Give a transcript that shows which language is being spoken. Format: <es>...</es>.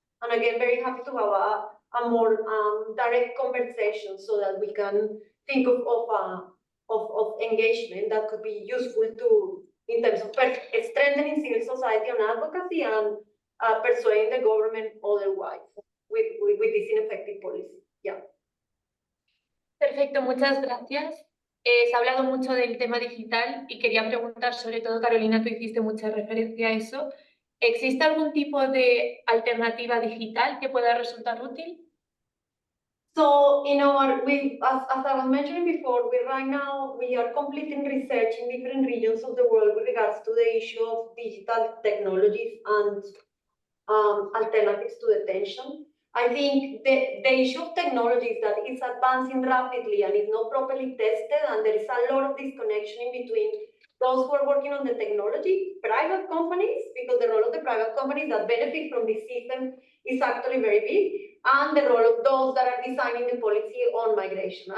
<en>And again, very happy to have a more direct conversation so that we can think of engagement that could be useful to in terms of strengthening civil society on advocacy and persuading the government otherwise with this ineffective policy. Yeah.</en> <es>Perfecto, muchas gracias. Se ha hablado mucho del tema digital y quería preguntar, sobre todo, Carolina, tú hiciste mucha referencia a eso. ¿Existe algún tipo de alternativa digital que pueda resultar útil?</es> <en>So, as I was mentioning before, right now we are completing research in different regions of the world with regards to the issue of digital technologies and alternatives to detention. I think the issue of technology is that it's advancing rapidly and is not properly tested, and there is a lot of disconnection in between those who are working on the technology, private companies, because the role of the private companies that benefit from this system is actually very big, and the role of those that are designing the policy on migration.</en>